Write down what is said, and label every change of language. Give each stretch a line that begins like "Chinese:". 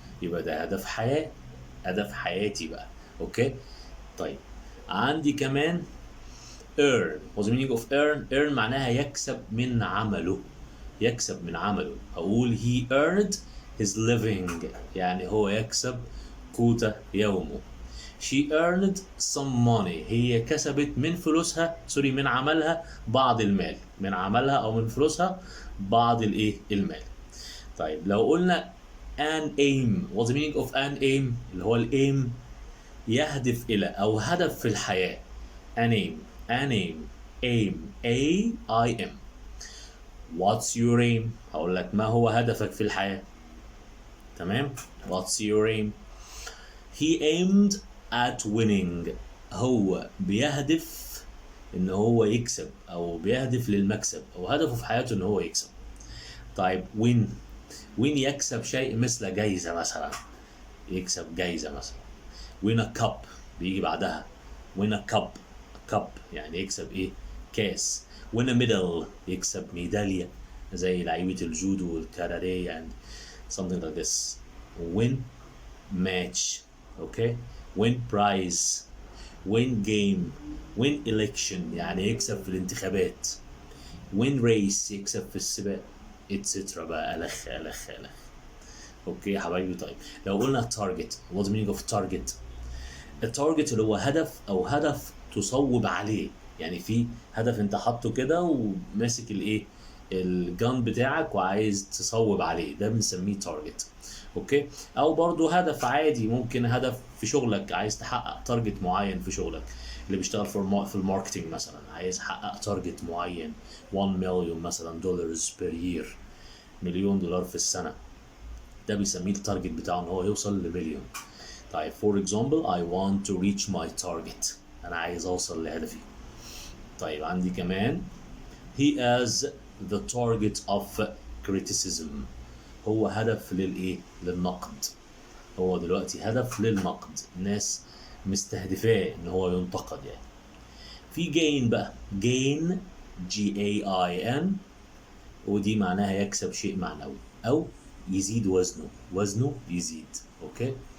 Arabic: يبقى ده هدف حياة, هدف حياتي بقى. أوكي. طيب, عندي كمان earn.
English: What's the meaning of earn?
Arabic: Earn معناها يكسب من عمله. يكسب من عمله. أقول
English: he earned his living
Arabic: يعني هو يكسب قوت يومه.
English: she earned some money.
Arabic: هي كسبت من فلوسها، سوري، من عملها بعض المال، من عملها او من فلوسها بعض الايه المال. طيب لو قلنا
English: an aim, what's the meaning of an aim؟
Arabic: اللي هو الايم يهدف الى او هدف في الحياة.
English: an aim, an aim, aim, A-I-M. what's your aim؟
Arabic: هقول لك ما هو هدفك في الحياة. تمام؟
English: what's your aim؟ he aimed at winning.
Arabic: هو بيهدف ان هو يكسب او بيهدف للمكسب او هدفه في حياته ان هو يكسب. طيب win يكسب شيء مثل جايزة مثلا، يكسب جايزة مثلا.
English: win a cup
Arabic: بيجي بعدها win a cup يعني يكسب ايه؟ كاس.
English: win a medal
Arabic: يكسب ميدالية زي لعيبة الجودو والكاراتيه
English: and something like this. win match، okay. win prize، win game، win election
Arabic: يعني يكسب في الانتخابات.
English: win race
Arabic: يكسب في السباق etc. بقى الخ. اوكي يا حبايبي. طيب لو قلنا target، what's the meaning of target؟ التارجت اللي هو هدف او هدف تصوب عليه، يعني في هدف انت حاطه كده وماسك الايه الجان بتاعك وعايز تصوب عليه، ده بنسميه تارجت. اوكي. او برضو هدف عادي، ممكن هدف في شغلك عايز تحقق تارجت معين في شغلك، اللي بيشتغل في الماركتينج مثلا عايز يحقق تارجت معين 1 مليون مثلا دولارز بير يير، مليون دولار في السنه، ده بيسميه التارجت بتاعه ان هو يوصل لمليون. طيب
English: for example I want to reach my target،
Arabic: انا عايز اوصل لهدفي. طيب عندي كمان
English: he is the target of criticism،
Arabic: هو هدف للايه؟ للنقد. هو دلوقتي هدف للنقد، الناس مستهدفاه ان هو ينتقد يعني. في gain بقى، gain G-A-I-N، ودي معناها يكسب شيء معنوي او يزيد وزنه يزيد. اوكي.